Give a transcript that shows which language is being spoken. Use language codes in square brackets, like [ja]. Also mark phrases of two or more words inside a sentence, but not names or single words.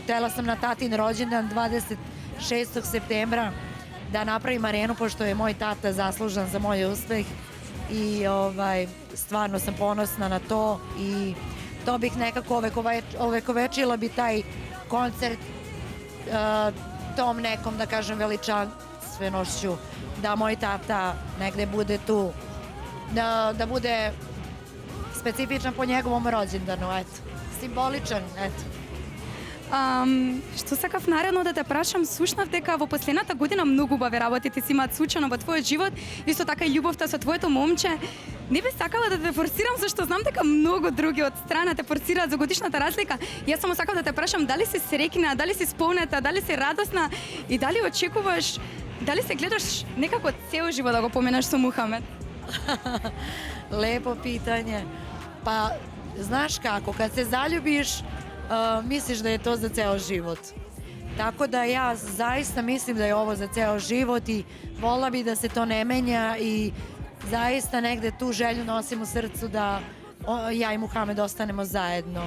[sr] Htela sam na tatin rođendan 26. septembra da napravim arenu, pošto je moj tata zaslužan za moj uspeh i stvarno sam ponosna na to i to bih nekako ovekovečila bi taj koncert tom nekom, da kažem, veličanstvenošću, da moj tata negde bude tu, da bude specifičan po njegovom rođendanu, eto, simboličan, eto. [mk] Што сакав наредно да те прашам, слушнав дека во последната година многу убави работи ти си имаат случајно во твојот живот, исто така и љубовта со твоето момче. Не би сакала да те форсирам, зашто знам дека многу други од страна те форсираат за годишната разлика. Јас само сакав да те прашам дали си среќна, дали си сполнета, дали си радосна и дали очекуваш, дали се гледаш некако цел живот да го поминаш со Мухамед? [sr] Lepo pitanje. Pa, znaš kako, kad se zaljubiš, misliš da je to za ceo život. Tako da ja zaista mislim da je ovo za ceo život i volila bi da se to ne menja i zaista negde tu želju nosim u srcu da ja i Muhamed ostanemo zajedno.